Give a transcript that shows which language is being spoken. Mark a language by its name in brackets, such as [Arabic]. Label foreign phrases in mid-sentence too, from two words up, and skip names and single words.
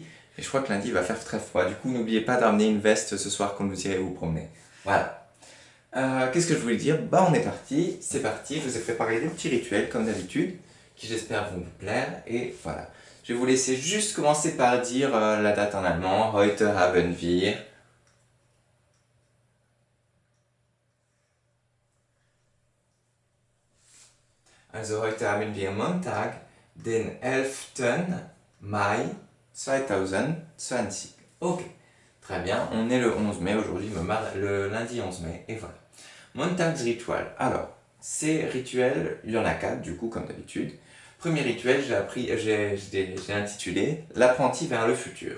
[French] Et je crois que lundi il va faire très froid. Du coup, n'oubliez pas d'amener une veste ce soir quand vous irez vous promener. Voilà. Qu'est-ce que je voulais dire? On est parti, c'est parti. Je vous ai préparé des petits rituels comme d'habitude, qui j'espère vont vous plaire. Et voilà. Je vais vous laisser juste commencer par dire la date en allemand. [German] Heute haben wir. Also heute haben wir Montag, den 11. Mai 2020. Ok. [French] Très bien, on est le 11 mai aujourd'hui, le lundi 11 mai, et voilà. Montagsritual. Alors, ces rituels, il y en a 4 du coup, comme d'habitude. Premier rituel, j'ai intitulé L'apprenti vers le futur.